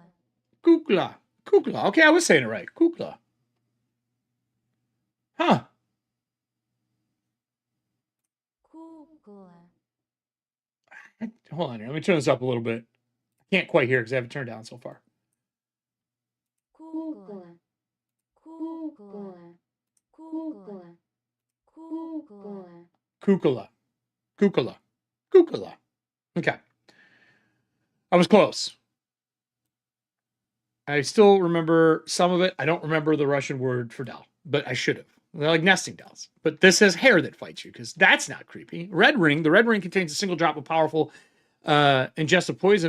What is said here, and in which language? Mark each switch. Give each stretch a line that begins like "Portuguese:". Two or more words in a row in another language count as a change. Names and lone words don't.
English: Kukla. Kukla. Okay, I was saying it right. Kukla. Huh. Kukla. Hold on here. Let me turn this up a little bit. I can't quite hear because I haven't turned down so far. Kukla. Kukla. Kukla. Kukla. Kukula. Kukula. Kukula. Okay. I was close. I still remember some of it. I don't remember the Russian word for doll, but I should have. They're like nesting dolls. But this has hair that fights you because that's not creepy. Red ring. The red ring contains a single drop of powerful ingest of poison.